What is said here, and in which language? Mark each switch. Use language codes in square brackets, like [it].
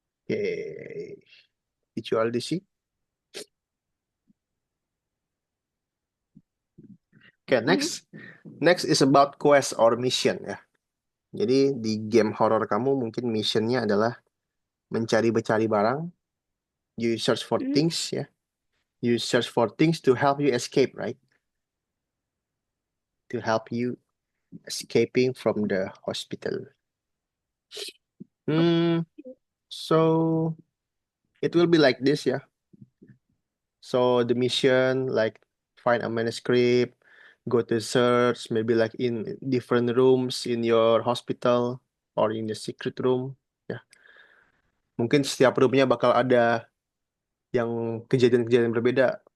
[en] Okay. Did you already see? Okay, next is about quest or mission ya. [id] Jadi di game horror kamu mungkin missionnya adalah mencari barang. [en] You search for Mm-hmm. things ya. You search for things to help you escape, right? To help you escaping from the hospital. So it will be like this ya. So the mission like find a manuscript, go to search, maybe like in different rooms in your hospital or in the secret room. Ya. [id] Mungkin setiap roomnya bakal ada yang kejadian-kejadian berbeda.